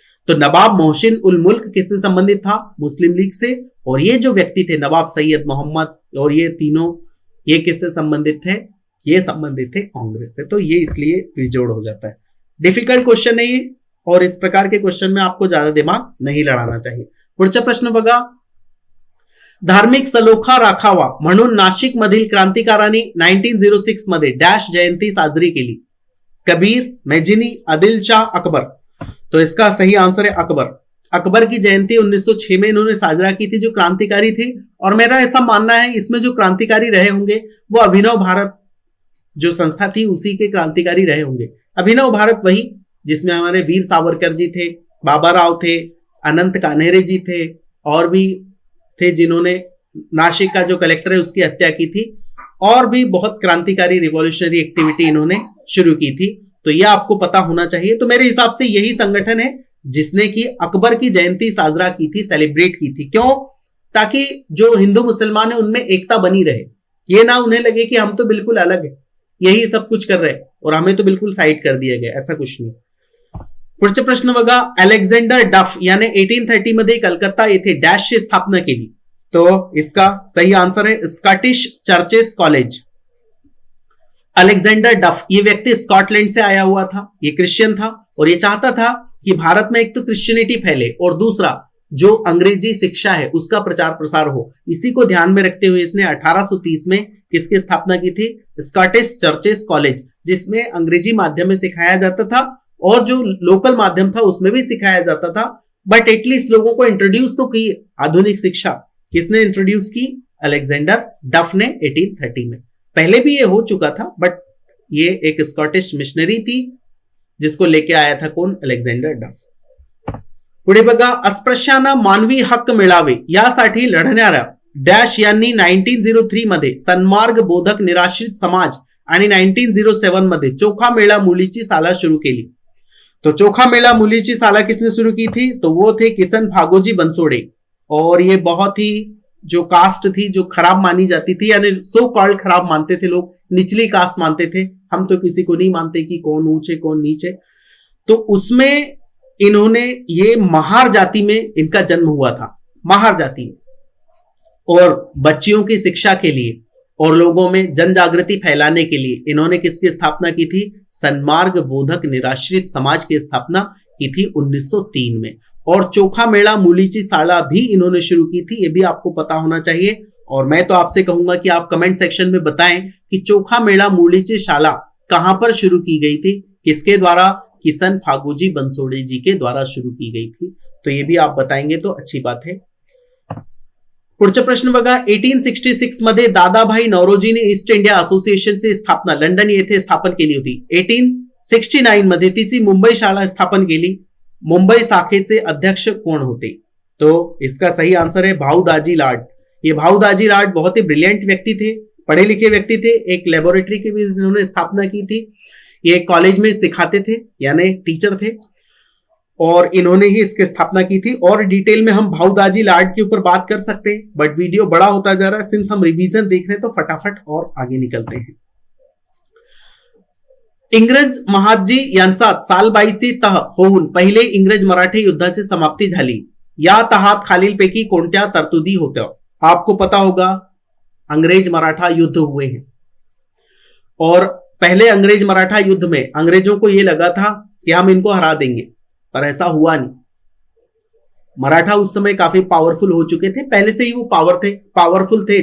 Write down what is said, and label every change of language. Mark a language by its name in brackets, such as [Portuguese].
[Hindi] तो नवाब मोहसिन उल मुल्क किससे संबंधित था, मुस्लिम लीग से। और ये जो व्यक्ति थे नवाब सैयद मोहम्मद और ये तीनों, ये किससे संबंधित थे, ये संबंधित थे कांग्रेस से। तो ये इसलिए विजोड़ हो जाता है। डिफिकल्ट क्वेश्चन है ये, और इस प्रकार के क्वेश्चन में आपको ज्यादा दिमाग नहीं लड़ाना चाहिए। [Marathi] पुढचा प्रश्न बघा, धार्मिक सलोखा राखावा म्हणून नाशिक मधील क्रांतिकारांनी 1906 मध्ये डॅश जयंती साजरी केली। [Hindi] कबीर, मेजिनी, आदिल शाह, अकबर। तो इसका सही आंसर है अकबर। अकबर की जयंती 1906 में इन्होंने साजरा की थी, जो क्रांतिकारी थे। और मेरा ऐसा मानना है इसमें जो क्रांतिकारी रहे होंगे वो अभिनव भारत जो संस्था थी उसी के क्रांतिकारी रहे होंगे। अभिनव भारत वही जिसमें हमारे वीर सावरकर जी थे, बाबा राव थे, अनंत कान्हेरे जी थे, और भी थे जिन्होंने नासिक का जो कलेक्टर है उसकी हत्या की थी, और भी बहुत क्रांतिकारी रिवॉल्यूशनरी एक्टिविटी इन्होंने शुरू की थी। तो यह आपको पता होना चाहिए। तो मेरे हिसाब से यही संगठन है जिसने की अकबर की जयंती साजरा की थी, सेलिब्रेट की थी। क्यों, ताकि जो हिंदू मुसलमान है उनमें एकता बनी रहे, ये ना उन्हें लगे कि हम तो बिल्कुल अलग है, यही सब कुछ कर रहे हैं और हमें तो बिल्कुल साइड कर दिया गया, ऐसा कुछ नहीं। [Marathi] पुढचा प्रश्न बघा, अलेक्झांडर डफ याने 1830 मध्ये कलकत्ता येथे डॅशची स्थापना केली। [Hindi] तो इसका सही आंसर है स्कॉटिश चर्चेस कॉलेज। अलेक्जेंडर डफ ये व्यक्ति स्कॉटलैंड से आया हुआ था, ये क्रिश्चियन था और ये चाहता था कि भारत में एक तो क्रिश्चियनिटी फैले और दूसरा जो अंग्रेजी शिक्षा है उसका प्रचार प्रसार हो। इसी को ध्यान में रखते हुए इसने 1830 में किसकी स्थापना की थी, स्कॉटिश चर्चेस कॉलेज, जिसमें अंग्रेजी माध्यम में सिखाया जाता था और जो लोकल माध्यम था उसमें भी सिखाया जाता था। बट एटलीस्ट लोगों को इंट्रोड्यूस तो की आधुनिक शिक्षा। किसने इंट्रोड्यूस की, अलेक्जेंडर डफ ने 1830 में। पहले भी ये हो चुका था, बट ये एक स्कॉटिश मिशनरी थी जिसको लेके आया था कौन, अलेक्जेंडर डफ। [Marathi] पुढे बघा, अस्पृश्यांना मानवी हक्क मिळावे यासाठी लढणाऱ्या डॅश यांनी 1903 मध्ये सन्मार्ग बोधक निराश्रित समाज आणि 1907 मध्ये चोखा मेळा मुलीची साला सुरू केली। [Hindi] तो चोखा मेला मुलीची साला किसने शुरू की थी? तो वो थे किसन फागोजी बनसोड़े। और ये बहुत ही जो कास्ट थी जो खराब मानी जाती थी, यानी सो कॉल्ड खराब मानते थे लोग, निचली कास्ट मानते थे, हम तो किसी को नहीं मानते कि कौन ऊंचे कौन नीचे। तो उसमें इन्होंने ये महार जाति में इनका जन्म हुआ था, महार जाति में। और बच्चियों की शिक्षा के लिए और लोगों में जन जागृति फैलाने के लिए इन्होंने किसकी स्थापना की थी? सन्मार्ग बोधक निराश्रित समाज की स्थापना की थी 1903 में। और चोखा मेला मुलीची साला भी इन्होंने शुरू की थी, ये भी आपको पता होना चाहिए। और मैं तो आपसे कहूंगा कि आप कमेंट सेक्शन में बताएं कि चोखा मेला मुलीची शाला कहां पर शुरू की गई थी, किसके द्वारा? किसन फागुजी बनसोड़े जी के द्वारा शुरू की गई थी। तो ये भी आप बताएंगे तो अच्छी बात है। [Marathi] पुढचा प्रश्न बघा, 1866 मध्ये दादाभाई नौरोजीने ईस्ट इंडिया असोसिएशनची स्थापना लंडन येथे स्थापन केली होती। 1869 मध्ये तिची मुंबई शाळा स्थापन केली। मुंबई शाखेचे अध्यक्ष कोण होते? [Hindi] तो इसका सही आंसर है भाऊदाजी लाड। ये भाऊदाजी लाड बहुत ही ब्रिलियंट व्यक्ति थे, पढ़े लिखे व्यक्ति थे। एक लेबोरेटरी की भी इन्होंने स्थापना की थी, ये कॉलेज में सिखाते थे, यानी टीचर थे, और इन्होंने ही इसकी स्थापना की थी। और डिटेल में हम भाऊदाजी लाड के ऊपर बात कर सकते हैं, बट वीडियो बड़ा होता जा रहा है, सिंस हम रिवीजन देख रहे हैं तो फटाफट और आगे निकलते हैं। [Marathi] इंग्रज महादजी यांचा सालबाईची तह होऊन पहिले इंग्रज मराठे युद्धाची समाप्ती झाली। या तहात खालीलपैकी कोणत्या तरतुदी होत्या? [Hindi] आपको पता होगा अंग्रेज मराठा युद्ध हुए हैं, और पहले अंग्रेज मराठा युद्ध में अंग्रेजों को यह लगा था कि हम इनको हरा देंगे, पर ऐसा हुआ नहीं। मराठा उस समय काफी पावरफुल हो चुके थे, पहले से ही वो पावरफुल थे।